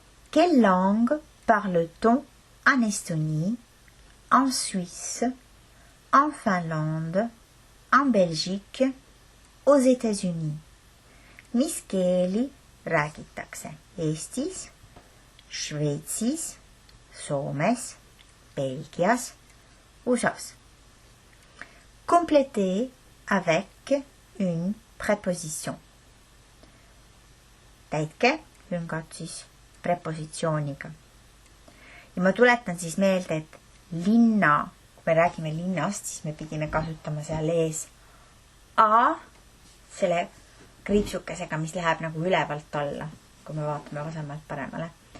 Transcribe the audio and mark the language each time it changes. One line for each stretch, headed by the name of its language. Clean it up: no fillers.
French: Quelle langue parle-t-on en Estonie, en Suisse, en Finlande, en Belgique, aux États-Unis?
Estonian: Mis keeli räägitakse Eestis, Šveitsis, Soomes, Belgias, USAs?
French: Complétez avec une préposition.
Estonian: Täitke lüngad siis prepositsiooniga. Ja ma tuletan siis meelde, et linna, kui me räägime linnast, siis me pidime kasutama seal ees a selle kriipsukesega, mis läheb nagu ülevalt alla, kui me vaatame vasemalt paremale.